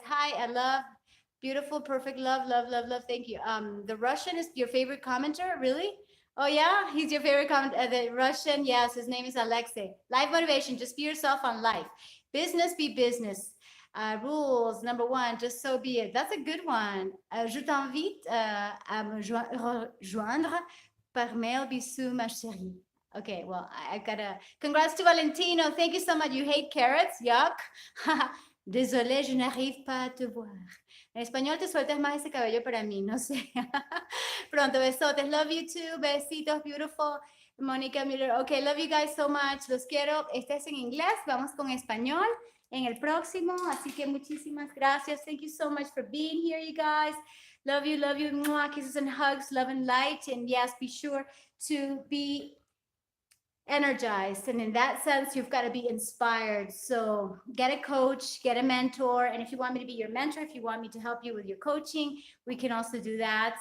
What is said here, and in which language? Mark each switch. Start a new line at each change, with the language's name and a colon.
English: Hi, I love, beautiful, perfect, love. Thank you. The Russian is your favorite commenter, really? Oh yeah, he's your favorite comment. The Russian, yes, his name is Alexei. Life motivation, just be yourself on life. Business be business. Rules, number 1, just so be it. That's a good one.
French: Je t'invite à me rejoindre par mail. Bisous, ma chérie.
English: Okay, well, I've got a... Congrats to Valentino. Thank you so much. You hate carrots? Yuck.
French: Désolé, je n'arrive pas à te voir.
Spanish: En español, te sueltas más ese cabello para mí, no sé. Pronto, besotes.
English: Love you too.
Spanish: Besitos,
English: beautiful. Mónica Miller. Okay, love you guys so much.
Spanish: Los quiero. Este es en inglés. Vamos con español en el próximo. Así que muchísimas gracias.
English: Thank you so much for being here, you guys. Love you, love you. Mwah, kisses and hugs, love and light. And yes, be sure to be energized, and in that sense you've got to be inspired. So get a coach, get a mentor, and if you want me to be your mentor, if you want me to help you with your coaching, we can also do that.